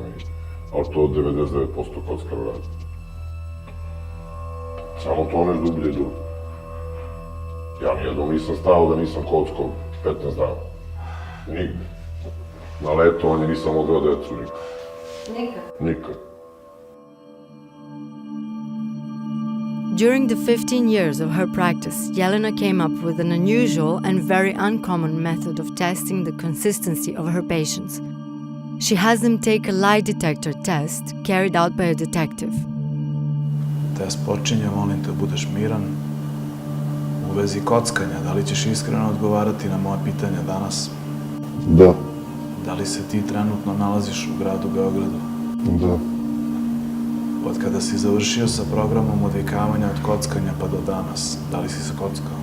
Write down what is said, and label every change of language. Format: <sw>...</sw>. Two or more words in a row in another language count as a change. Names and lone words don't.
<sr>Ali to 99% kockara radi. Samo toneš dublje i dublje. Ja nijednom nisam stao da nisam kockao 15 dana. Nigde. Na letovanje nisam odveo decu nikad. Nikad? Nikad.</sr> <en>During the 15 years of her practice, Jelena came up with an unusual and very uncommon method of testing the consistency of her patients. She has them take a lie detector test carried out by a detective.</en> <sr>Test počinje, molim te, budeš miran. U vezi kockanja, da li ćeš iskreno odgovarati na moje pitanja danas? Da. Da li se ti trenutno nalaziš u gradu Beogradu? Da. Od kada si završio sa programom odvikavanja od kockanja pa do danas, da li si se kockao?</sr>